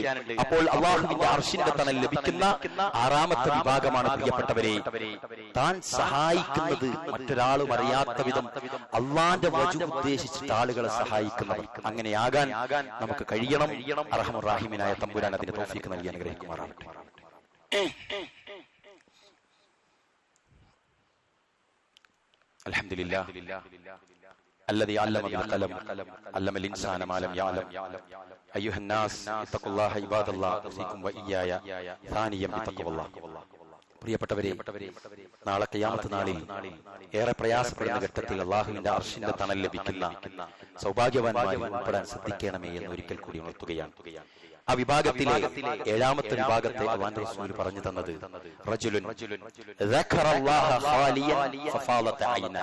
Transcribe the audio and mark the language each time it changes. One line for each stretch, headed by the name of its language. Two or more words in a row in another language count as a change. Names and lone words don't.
Malayalam: അപ്പോൾ അള്ളാഹുവിന്റെ അർശിന്റെ തണൽ ലഭിക്കുന്ന ആറാമത്തെ വിഭാഗമാണ് പ്രിയപ്പെട്ടവരെ, താൻ സഹായിക്കുന്നത് മറ്റൊരാളും അറിയാത്ത വിധം അള്ളാന്റെ വജു ഉദ്ദേശിച്ചിട്ട് ആളുകളെ സഹായിക്കുന്നവർ. അങ്ങനെയാകാൻ നമുക്ക് കഴിയണം. അർഹമർ റഹീമിനായ തമ്പുരാൻ അതിന് തൗഫീഖ് നൽകി അനുഗ്രഹിക്കുമാറാവട്ടെ.
Arabic: അൽഹംദുലില്ലാഹ് الذي علم بالقلم علم الإنسان ما لم يعلم أيها الناس اتقوا الله عباد الله أوصيكم وإياي ثانيا بتقوى الله.
Malayalam: പ്രിയപ്പെട്ടവരെ, നാളെ ഖിയാമത്ത് നാളിൽ ഏറെ പ്രയാസപ്പെടുന്ന ഘട്ടത്തിൽ അള്ളാഹുവിന്റെ അർശിന്റെ തണൽ ലഭിക്കുന്ന സൗഭാഗ്യവാന്മാരിൽ ഉൾപ്പെടാൻ ശ്രദ്ധിക്കണമേ എന്ന് ഒരിക്കൽ കൂടി ഉണർത്തുകയാണ്. ആ വിഭാഗത്തിലെ ഏഴാമത്തെ വിഭാഗത്തെ അല്ലാഹുവിന്റെ റസൂൽ പറഞ്ഞു തന്നത്,
Arabic: رجل ذكر الله خاليا ففاضت عيناه.